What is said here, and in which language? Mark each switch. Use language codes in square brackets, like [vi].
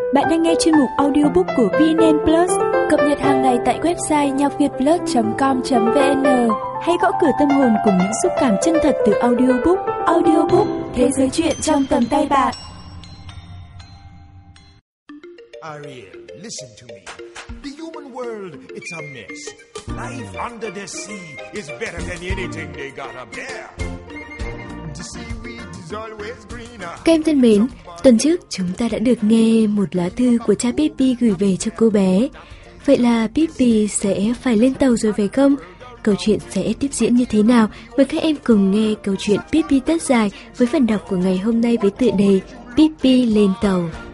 [vi] đang nghe chuyên mục audiobook của VN Plus cập nhật hàng ngày tại website nhacvietplus.com.vn hay gõ cửa tâm hồn cùng những xúc cảm chân thật từ audiobook. Audiobook, thế giới chuyện trong tầm tay bạn. [en] Ariel, listen to me. The human world, it's a mess. Life under the sea is better than anything they got up there. The seaweed is always greener. [vi] Các em thân mến, tuần trước chúng ta đã được nghe một lá thư của cha Pippi gửi về cho cô bé. Vậy là Pippi sẽ phải lên tàu rồi phải không? Câu chuyện sẽ tiếp diễn như thế nào? Mời các em cùng nghe câu chuyện Pippi tất dài với phần đọc của ngày hôm nay với tựa đề Pippi lên tàu.